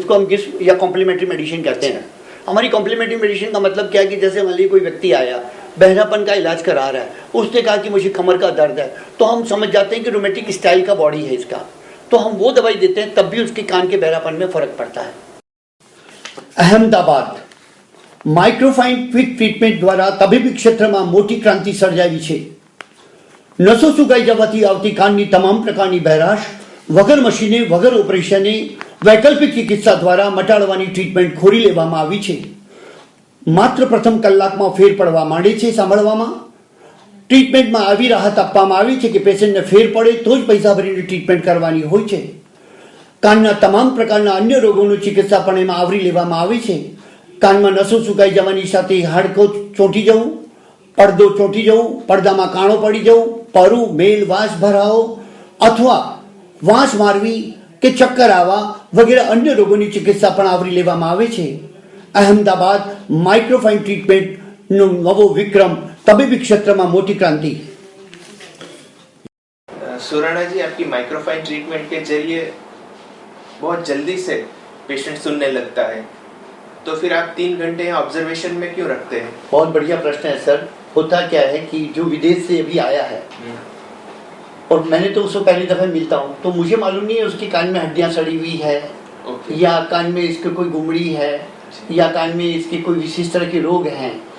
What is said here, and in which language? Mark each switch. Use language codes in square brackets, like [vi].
[hi] उसको हम गिफ्ट या कॉम्प्लीमेंट्री मेडिसिन कहते हैं. हमारी कॉम्प्लीमेंट्री मेडिसिन का मतलब क्या है कि जैसे मान लीजिए कोई व्यक्ति आया, बहरापन का इलाज करा रहा है, उसने कहा कि मुझे कमर का दर्द है, तो हम समझ जाते हैं कि रोमेटिक स्टाइल का बॉडी है इसका, तो हम वो दवाई देते हैं, तब भी उसके कान के बहरापन में फर्क पड़ता है. [gu] अहमदाबाद માઇક્રોફાઇન ક્વિક ટ્રીટમેન્ટ દ્વારા તબીબી ક્ષેત્રમાં મોટી ક્રાંતિ સર્જાવી છે. નસો સુકાઈ જવાથી આવતી કાનની તમામ પ્રકારની બહેરાશ વગર મશીને, વગર ઓપરેશને વૈકલ્પિક ચિકિત્સા દ્વારા મટાડવાની ટ્રીટમેન્ટ ખોરી લેવામાં આવી છે. માત્ર પ્રથમ કલાકમાં ફેર પડવા માંડે છે સાંભળવામાં. ટ્રીટમેન્ટમાં આવી રાહત આપવામાં આવી છે કે પેશન્ટને ફેર પડે તો જ પૈસા ભરીને ટ્રીટમેન્ટ કરવાની હોય છે. કાનના તમામ પ્રકારના અન્ય રોગોની ચિકિત્સા પણ એમાં આવરી લેવામાં આવી છે. કાનમાં નસો સુકાઈ જવાની સાથે હાડકો ચોંટી જવું, પડદો ચોંટી જવું, પડદામાં કાણો પડી જવું, પરું, મેલ, વાસ ભરાવો અથવા વાસ મારવી કે ચક્કર આવવા વગેરે અન્ય રોગોની ચિકિત્સા પણ આવરી લેવામાં આવે છે. અહેમદાબાદ માઇક્રોફાઇન ટ્રીટમેન્ટનો નવો વિક્રમ, તબીબી ક્ષેત્રમાં મોટી ક્રાંતિ. [hi] सुराणा जी, आपकी माइक्रोफाइन ट्रीटमेंट के जरिए बहुत जल्दी से पेशेंट सुनने लगता है, तो फिर आप 3 घंटे ऑब्जर्वेशन में क्यों रखते हैं? बहुत बढ़िया प्रश्न है सर. होता क्या है कि जो विदेश से अभी आया है और मैंने तो उसको पहली दफा मिलता हूँ, तो मुझे मालूम नहीं है उसके कान में हड्डियाँ सड़ी हुई है या कान में इसके कोई गुमड़ी है या कान में इसके कोई विशेष तरह के रोग हैं.